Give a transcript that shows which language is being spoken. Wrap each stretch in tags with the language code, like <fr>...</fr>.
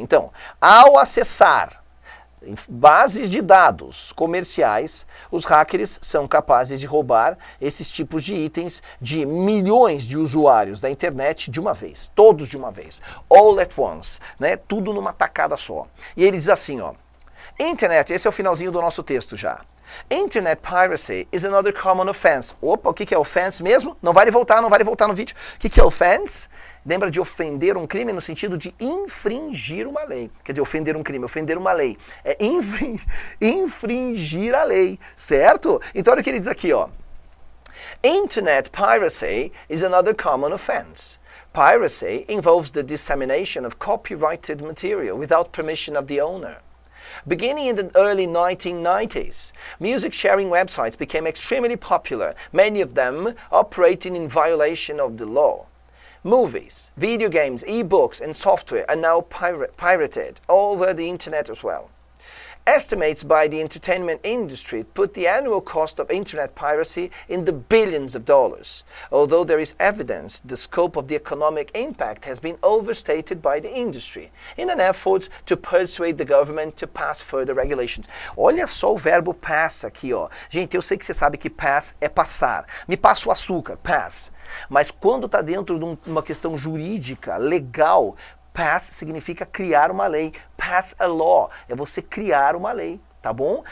<pt>Então, ao acessar bases de dados comerciais, os hackers são capazes de roubar esses tipos de itens de milhões de usuários da internet de uma vez, todos de uma vez,</pt> <en>all at once,</en> <pt>né? Tudo numa tacada só. E ele diz assim, ó, Internet, esse é o finalzinho do nosso texto já.</pt> <en>Internet piracy is another common offense.</en> <pt>Opa, o que é offense mesmo? Não vale voltar no vídeo. O que é offense? Lembra de ofender um crime no sentido de infringir uma lei. Quer dizer, ofender um crime, ofender uma lei. É infringir a lei, certo? Então olha o que ele diz aqui, ó.</pt> <en>Internet piracy is another common offense. Piracy involves the dissemination of copyrighted material without permission of the owner. Beginning in the early 1990s, music sharing websites became extremely popular, many of them operating in violation of the law. Movies, video games, e-books, and software are now pirated all over the internet as well. Estimates by the entertainment industry put the annual cost of internet piracy in the billions of dollars. Although there is evidence the scope of the economic impact has been overstated by the industry in an effort to persuade the government to pass further regulations.</en> <pt>Olha só o verbo pass aqui, ó. Gente, eu sei que você sabe que pass é passar. Me passa o açúcar, pass. Mas quando está dentro de uma questão jurídica, legal, pass significa criar uma lei.</pt> <en>Pass a law</en> <pt>é você criar uma lei, tá bom?</pt>